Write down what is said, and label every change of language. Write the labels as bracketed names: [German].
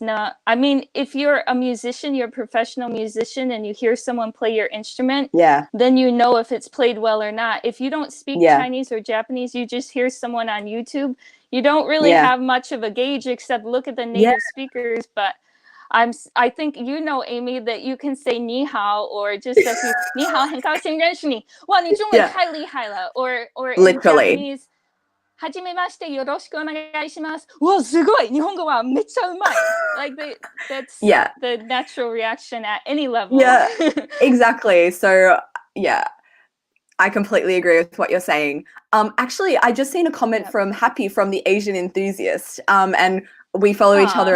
[English] No, I mean, if you're a musician, you're a professional musician, and you hear someone play your instrument, then you know if it's played well or not. If you don't speak Chinese or Japanese, you just hear someone on YouTube, you don't really have much of a gauge except look at the native speakers. But I think Amy, that you can say 你好 or just a few [Chinese] 你好很高兴认识你 哇你中文太厉害了 [English] or in Japanese [Japanese] はじめましてよろしくお願いします。わ、すごい日本語はめっちゃうまい [English] Like that's the natural reaction at any level. Exactly. So I completely agree with what you're saying. Actually, I just seen a comment Yep. from Happy from the Asian Enthusiast, and we follow each other